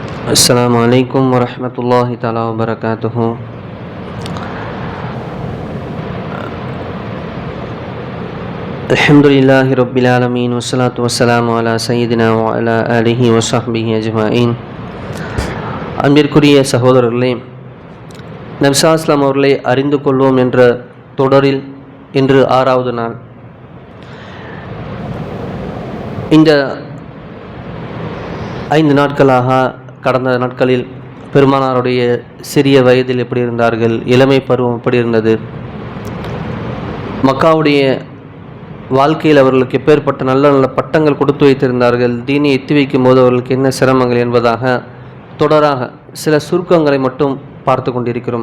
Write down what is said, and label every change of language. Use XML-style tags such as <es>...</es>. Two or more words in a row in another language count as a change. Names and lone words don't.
<ar>السلام عليكم ورحمة الله تعالى وبركاته. الحمد لله رب العالمين والصلاة والسلام على سيدنا وعلى آله وصحبه أجمعين.</ar> <ta>அன்பிற்குரிய சகோதரர்களே, நபி</ta> <ar>صلى الله عليه وسلم</ar> <ta>அவர்களை அறிந்து கொள்வோம் என்ற தொடரில் இன்று 6வது நாள். இந்த 5 நாட்களாக கடந்த நாட்களில் பெருமானாருடைய சிறிய வயதில் எப்படி இருந்தார்கள், இளமை பருவம் எப்படி இருந்தது, மக்காவுடைய வாழ்க்கையில் அவர்களுக்கு எப்பேற்பட்ட நல்ல நல்ல பட்டங்கள் கொடுத்து வைத்திருந்தார்கள், தீனை எத்தி வைக்கும் போது அவர்களுக்கு என்ன சிரமங்கள் என்பதாக தொடராக சில சுருக்கங்களை மட்டும் பார்த்து கொண்டிருக்கிறோம்.</ta>